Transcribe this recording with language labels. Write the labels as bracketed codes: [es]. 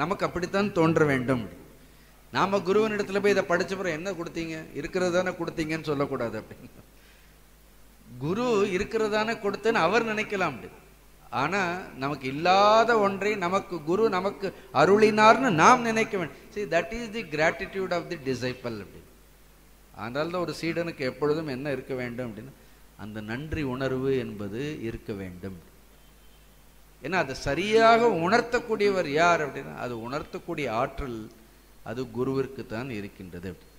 [ta] நமக்கு அப்படித்தான் தோன்ற வேண்டும். நாம குருவன் இடத்துல போய் இதை படிச்சப்புறம் என்ன கொடுத்தீங்க? இருக்கிறது தானே கொடுத்தீங்கன்னு சொல்லக்கூடாது. அப்படின்னு குரு இருக்கிறதானே கொடுத்தேன்னு அவர் நினைக்கலாம். ஆனா நமக்கு இல்லாத ஒன்றை நமக்கு குரு நமக்கு அருளினார்னு நாம் நினைக்க வேண்டும். [en] See, that is the gratitude of the disciple. [ta] அதனால தான் ஒரு சீடனுக்கு எப்பொழுதும் என்ன இருக்க வேண்டும் அப்படின்னா, அந்த நன்றி உணர்வு என்பது இருக்க வேண்டும். ஏன்னா அதை சரியாக உணர்த்தக்கூடியவர் யார் அப்படின்னா, அது உணர்த்தக்கூடிய ஆற்றல் அது குருவிற்கு தான் இருக்கின்றது.